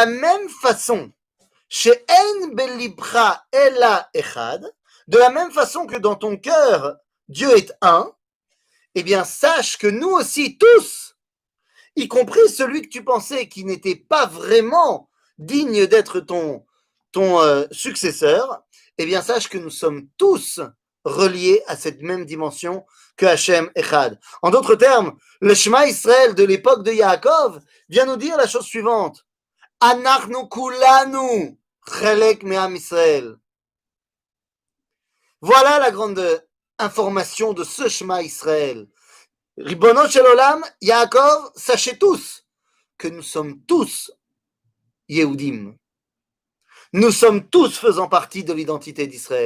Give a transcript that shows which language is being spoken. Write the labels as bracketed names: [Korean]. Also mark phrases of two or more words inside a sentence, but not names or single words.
[French] même façon, chez [Hebrew] אין בליבך אלא אחד, [French] de la même façon que dans ton cœur, Dieu est un, eh bien sache que nous aussi tous, y compris celui que tu pensais qui n'était pas vraiment digne d'être ton successeur, eh bien sache que nous sommes tous reliés à cette même dimension que [Hebrew] השם אחד. [French] En d'autres termes, le Shema Israël de l'époque de Yaakov vient nous dire la chose suivante. [Hebrew] אנחנו כולנו חלק מעם ישראל. [French] Voilà la grande information de ce [Hebrew] שמע ישראל. רבונו של עולם, יעקב, [French] sachez tous que nous sommes tous Yehudim. Nous sommes tous faisant partie de l'identité d'Israël.